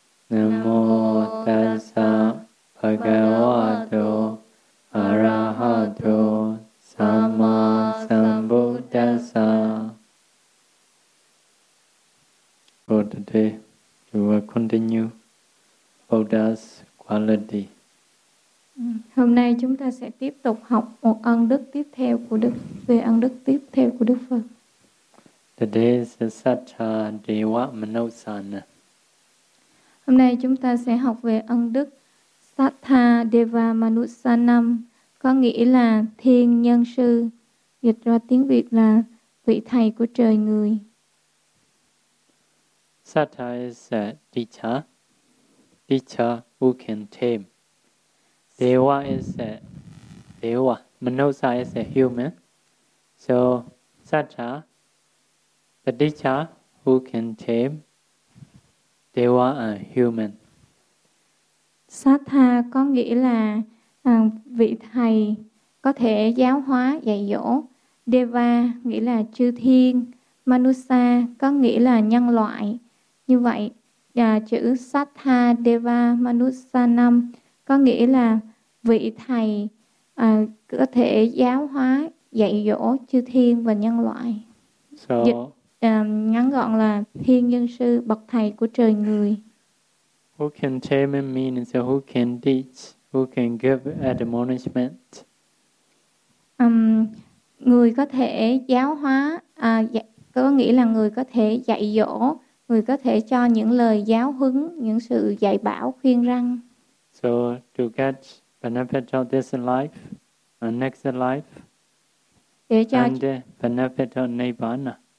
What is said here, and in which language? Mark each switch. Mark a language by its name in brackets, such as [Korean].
[Pali] Namo Tassa Bhagavato Arahato Sama Sambuddhassa [English] For today, we will continue Buddha's quality. [Vietnamese] Hôm nay chúng ta sẽ tiếp tục học một ân đức tiếp theo của Đức về ân đức tiếp theo của Đức Phật. [English] Today is the Satta Deva Manosana. [Vietnamese] Hôm nay chúng ta sẽ học về ân đức Satta Deva Manosanam, có nghĩa là thiên nhân sư, dịch ra tiếng Việt là vị thầy của trời người. [English] Satta is a teacher who can tame. Deva is a Deva. Manosa is a human. So Satta, the teacher who can tame Deva and human. [Vietnamese] Satta có nghĩa là vị thầy có thể giáo hóa, dạy dỗ. Deva nghĩa là chư thiên. Manusa có nghĩa là nhân loại. Như vậy, chữ Satta Deva Manusanam có nghĩa là vị thầy có thể giáo hóa, dạy dỗ chư thiên và nhân loại. [English] So, [Vietnamese] dịch ngắn gọn là thiên nhân sư, bậc thầy của trời người. [English] Who can tame means so who can teach, who can give admonishment? [Vietnamese] Người có thể giáo hóa, có nghĩa là người có thể dạy dỗ, người có thể cho những lời giáo huấn, những sự dạy bảo, khuyên răng. [English] So to get benefit of this life and next life and benefit of Nirvana.